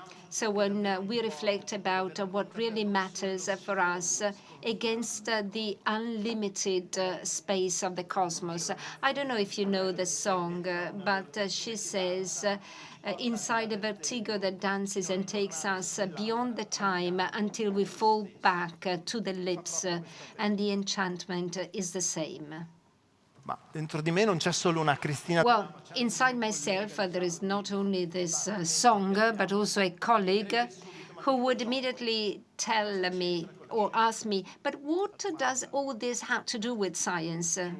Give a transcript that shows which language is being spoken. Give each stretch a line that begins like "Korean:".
English: So when we reflect about what really matters for us against the unlimited space of the cosmos. I don't know if you know the song, but she says, inside a vertigo that dances and takes us beyond the time until we fall back to the lips, and the enchantment is the same.
Italian: Ma dentro di me non c'è solo una Cristina.
English: Well, inside myself, there is not only this song, but also a colleague who would immediately tell me or ask me, but what does all this have to do with science?